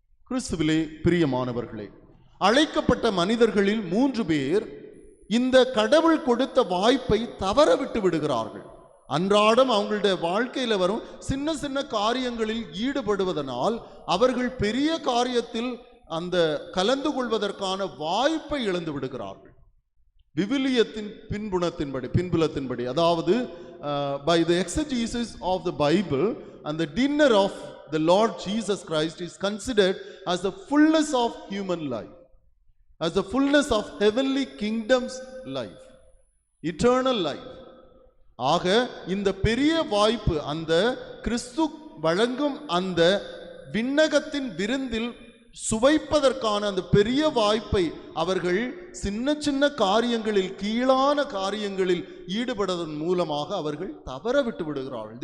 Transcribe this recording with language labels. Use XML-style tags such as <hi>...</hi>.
<ta>கிறிஸ்துவிலே பிரியமானவர்களே, அழைக்கப்பட்ட மனிதர்களில் 3 பேர் இந்த கடவுள் கொடுத்த வாய்ப்பை தவற விட்டு விடுகிறார்கள். அன்றாடம் அவங்களுடைய வாழ்க்கையில வரும் சின்ன சின்ன காரியங்களில் ஈடுபடுவதனால் அவர்கள் பெரிய காரியத்தில் அந்த கலந்து கொள்வதற்கான வாய்ப்பை இழந்து விடுகிறார்கள். விவிலியத்தின் பின்புலத்தின்படி, அதாவது</ta> <en>by the exegesis of the Bible, and the dinner of the Lord Jesus Christ is considered as the fullness of human life, as the fullness of heavenly kingdom's life, eternal life.</en> <ta>ஆக இந்த பெரிய வாய்ப்பு, அந்த கிறிஸ்து வழங்கும் அந்த விண்ணகத்தின் விருந்தில் சுவைப்பதற்கான அந்த பெரிய வாய்ப்பை அவர்கள் சின்ன சின்ன காரியங்களில், கீழான காரியங்களில் ஈடுபடுவதன் மூலமாக அவர்கள் தவற விட்டு விடுகிறார்கள்.</ta>